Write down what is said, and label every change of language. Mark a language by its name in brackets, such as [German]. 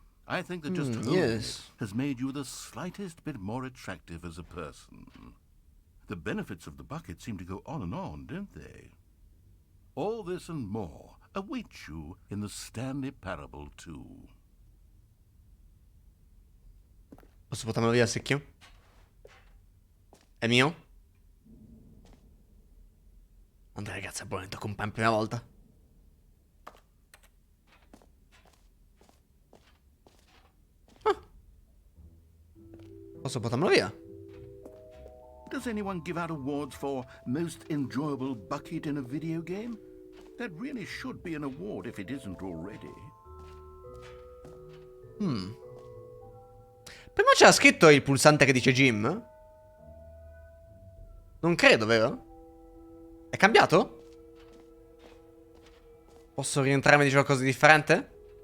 [English] I think that just holding it has made you the slightest bit more attractive as a person. The benefits of the bucket seem to go on, don't they? All this and more awaits you in the Stanley Parable 2. [Italian] Posso portarmelo via il secchio? È mio? Andrea, ragazzi, è buono, con per prima volta. Posso portarmelo via? [English] Does anyone give out awards for most enjoyable bucket in a video game? That really should be an award if it isn't already. [Italian] Prima c'era scritto il pulsante che dice Jim? Non credo, vero? È cambiato? Posso rientrare e dire qualcosa di differente?